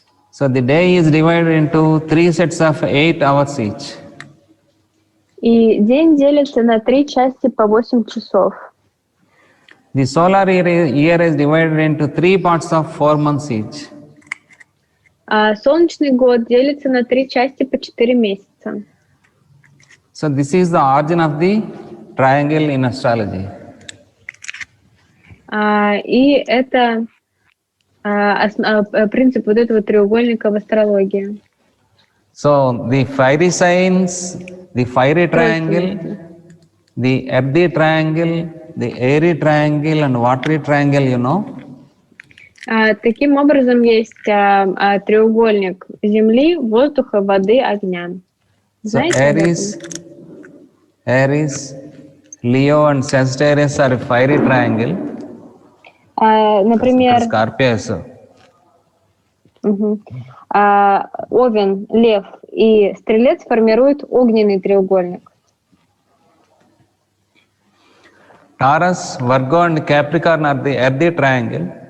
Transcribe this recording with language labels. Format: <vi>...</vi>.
<en>So the day is divided into 3 sets of 8 hours each.</en> <ru>И день делится на 3 части по 8 часов.</ru> <en>The solar year is divided into 3 parts of 4 months each.</en> <ru>А солнечный год делится на 3 части по 4 месяца.</ru> <en>So this is the origin of the triangle in astrology.</en> <ru>И это принцип вот этого треугольника в астрологии.</ru> <en>So the fiery signs, the fiery triangle, the earthy triangle, the airy triangle and watery triangle, you know.</en> <ru>Таким образом, есть треугольник земли, воздуха, воды, огня. Знаете,</ru> <en>Aries, Leo and Sagittarius are a fiery triangle.</en> <ru>Например,</ru> <en>Scorpius.</en> <ru>Овен, Лев и Стрелец формируют огненный треугольник.</ru> <en>Taurus, Virgo and Capricorn are the earthy triangle.</en>